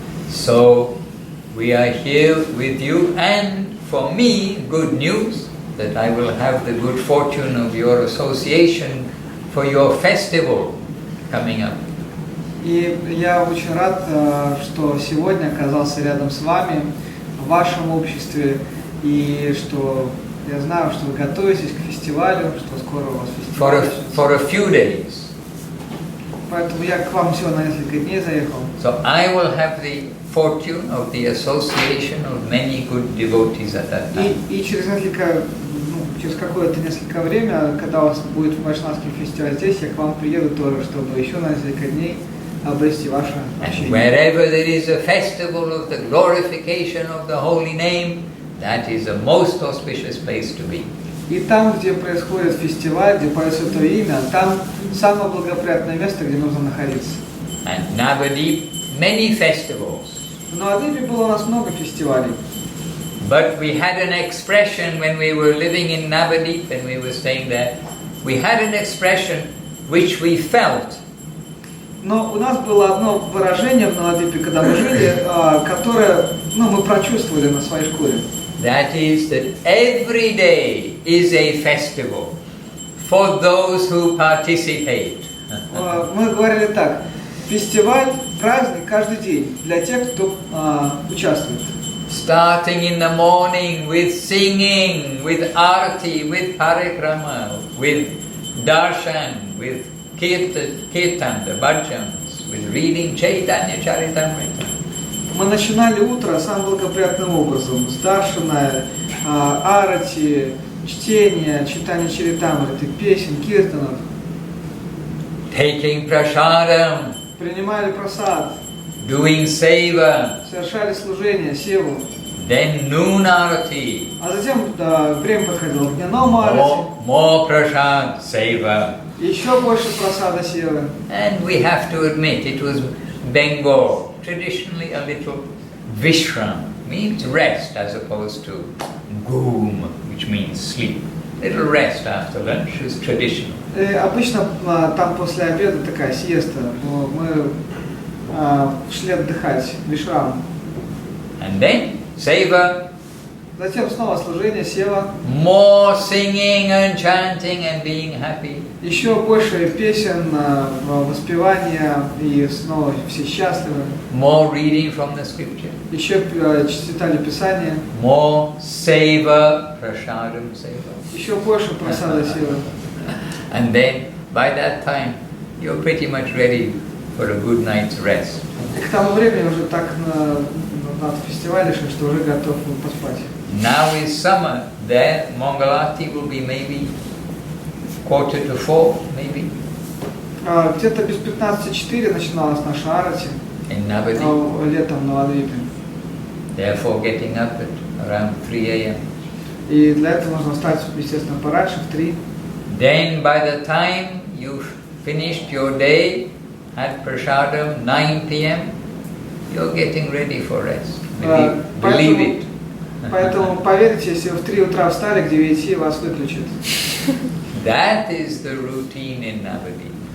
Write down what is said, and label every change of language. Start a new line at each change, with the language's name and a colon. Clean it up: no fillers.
English: So we are here with you, and for me, good news that I will have the good fortune of your association for your festival coming up.
Russian: И я очень рад, что сегодня оказался рядом с вами, в вашем обществе, и что я знаю, что вы готовитесь к фестивалю, что скоро у вас фестиваль.
English: For a few days.
Russian: Поэтому я к вам всего на несколько дней заехал.
English: So I will have the fortune of the association of many good devotees at that time.
Russian: И через какое-то несколько время, когда у вас будет вайшнавский фестиваль здесь, я к вам приеду тоже, чтобы еще на несколько дней обрести ваше общение.
English: Wherever there is a festival of the glorification of the holy name, that is a most auspicious place to be.
Russian: И там, где происходит фестиваль, где поется это имя, там самое благоприятное место, где нужно находиться.
English: And Navadip, many festivals.
Russian: Но в Адвипе было у нас много фестивалей.
English: But we had an expression when we were living in Navadip and we were staying there. We had an expression which we felt.
Russian: Но у нас было одно выражение в Навадвипе, когда мы жили, которое мы прочувствовали на своей шкуре.
English: That is that every day is a festival for those who participate.
Russian: Мы говорили так: фестиваль, праздник каждый день для тех, кто участвует.
English: Starting in the morning with singing, with arati, with parikrama, with darshan, with kirtan, the bhajans, with reading Chaitanya Charitamrita.
Russian: Мы начинали утро самым благоприятным образом, с даршана, арати, чтения, читания Чаритамриты, песен, киртанов.
English: Taking prasadam,
Russian: Принимали прасад,
English: doing seva,
Russian: совершали служение, севу.
English: then noon arati,
Russian: А затем время подходило к дневному арати.
English: more prasad seva.
Russian: Еще больше просада севы.
English: And we have to admit, it was Bengal, traditionally a little vishram, means rest as opposed to goom, which means sleep. Little rest after lunch is traditional.
Russian: Обычно там после обеда такая сиеста. Мы шли отдыхать, вишрам.
English: And then seva,
Russian: Затем снова служение, сева.
English: more singing and chanting and being happy.
Russian: Еще больше песен, воспевания, и снова все счастливы.
English: More reading from the scripture.
Russian: Еще читали Писание.
English: More seva, prasadam seva.
Russian: Еще больше просада севы.
English: And then, by that time, you're pretty much ready for a good night's rest.
Russian: И к тому времени уже так над фестивале, что уже готов поспать.
English: Now is summer. There, Mangalati will be maybe 3:45, maybe.
Russian: Где-то без 15:04 начиналась наша арати.
English: In Navadip.
Russian: Летом в Навадвипе.
English: Therefore, getting up at around 3 a.m.
Russian: И для этого нужно встать, естественно, пораньше, в 3.
English: Then, by the time you've finished your day at Prasadam, 9 p.m., you're getting ready for rest. Believe it.
Russian: Поэтому поверьте, если вы в 3 утра встали, к 9 вас выключат.
English: That is the routine in Navadip.